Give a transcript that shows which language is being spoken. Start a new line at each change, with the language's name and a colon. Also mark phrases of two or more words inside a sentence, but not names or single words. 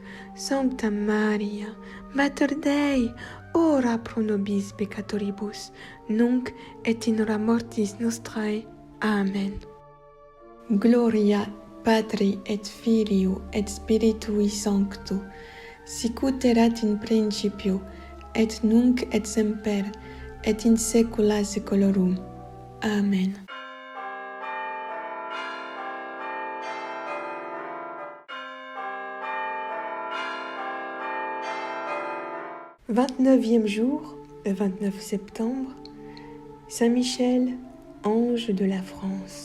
Latin: Sancta Maria, Mater Dei, ora pro nobis peccatoribus, nunc et in hora mortis nostrae. Amen. Gloria Patri et Filio et Spiritui Sancto, sicut erat in principio, et nunc et semper, et in saecula saeculorum. Amen.
French: Vingt-neuvième jour, le 29 septembre, Saint Michel, ange de la France.